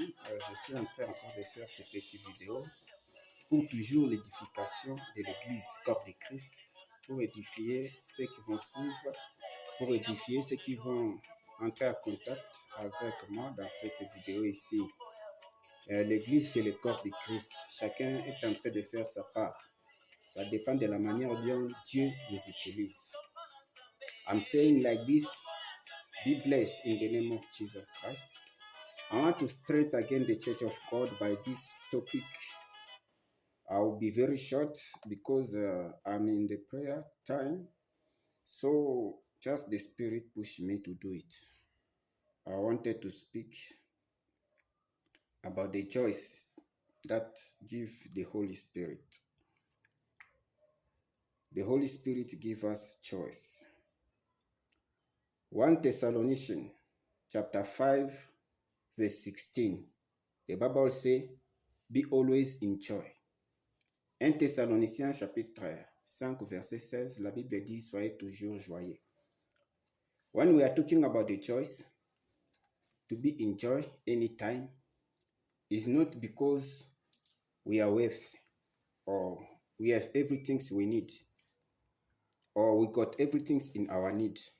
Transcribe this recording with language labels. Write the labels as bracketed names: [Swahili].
[French] Je suis en train encore de faire cette petite vidéo pour toujours l'édification de l'Église corps de Christ, pour édifier ceux qui vont suivre, pour édifier ceux qui vont entrer en contact avec moi dans cette vidéo ici. L'Église, c'est le corps de Christ. Chacun est en train de faire sa part. Ça dépend de la manière dont Dieu nous utilise. [English] I'm saying like this, be blessed in the name of Jesus Christ. I want to straight again the Church of God by this topic. I'll be very short because I'm in the prayer time. So just the Spirit pushed me to do it. I wanted to speak about the choice that give the Holy Spirit. The Holy Spirit give us choice. 1 Thessalonians chapter 5 verse 16. The Bible says, be always in joy. [French] 1 Thessaloniciens chapitre 5 verset 16, la Bible dit, soyez toujours joyeux. [English] When we are talking about the choice to be in joy anytime, is not because we are wealthy or we have everything we need or we got everything in our need.